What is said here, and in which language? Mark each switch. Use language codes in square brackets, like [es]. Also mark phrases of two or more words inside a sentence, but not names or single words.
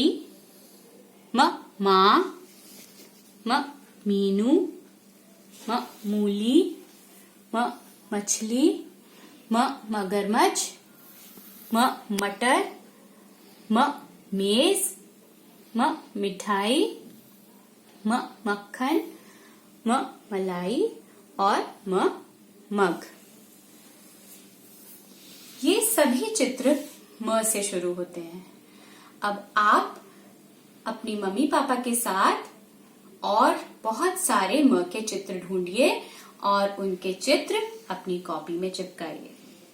[hi] म माँ, म मीनू, म मूली, म मछली, म मगरमच्छ, म मटर, म मेज, म मिठाई, म मक्खन, म मलाई और म मग। ये सभी चित्र म से शुरू होते हैं। अब आप अपनी मम्मी पापा के साथ और बहुत सारे म के चित्र ढूंढिए और उनके चित्र अपनी कॉपी में चिपकाइए।